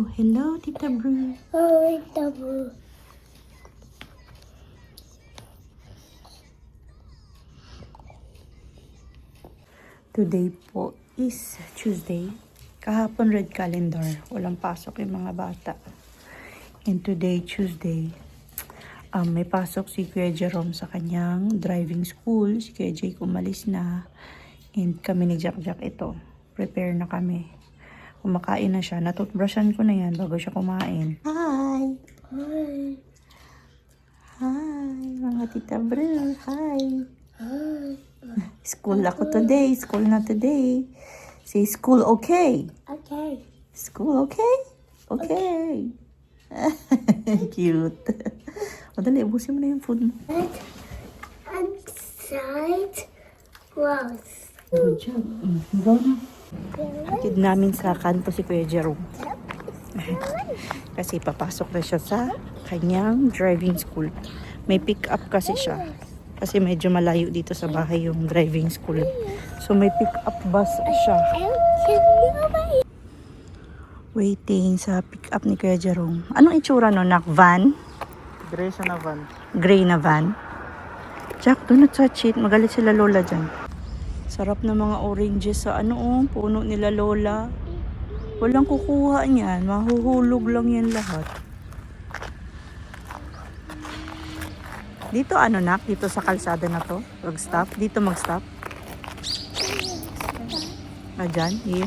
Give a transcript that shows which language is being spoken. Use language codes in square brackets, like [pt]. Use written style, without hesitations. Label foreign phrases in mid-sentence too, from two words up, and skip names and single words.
[en] Hello, Tita Bru. Hi, Tabu. Today po is Tuesday. [tl] Kahapon [en] red calendar. [tl] Walang pasok yung mga bata. [en] And today, [tl] Tuesday, may pasok si Kuya Jerome sa kanyang driving school. Si Kuya Jake umalis na. And kami ni Jack ito. Prepare na kami. Kumakain na siya. Natutbrushan ko na yan bago siya kumain. [en] Hi! Hi. [tl] Hi, mga tita Bru. Hi! [en] Hi. School ako today. School na today. Say school okay. Okay. School okay? Okay. Cute. [tl] O dali, ubusin mo na yung food mo. [en] And side close. Good job. Go na. [tl] Hatid namin sa kanto si Kuya Jerome. Kasi papasok na siya sa kanyang driving school. May [en] pick up [tl] kasi siya. Kasi medyo malayo dito sa bahay yung driving school. So may [en] pick up bus [tl] siya. Waiting sa [en] pick up [tl] ni Kuya Jerome. Anong itsura no? Van? Gray siya na van. Gray na van. Jack, [en] do not touch it. [tl] Magalit sila Lola dyan. Sarap na mga oranges sa puno nila Lola. Walang kukuha niyan. Mahuhulog lang yan lahat. Dito nak? Dito sa kalsada na to? Mag-stop? Dito mag-stop? Dyan? Here?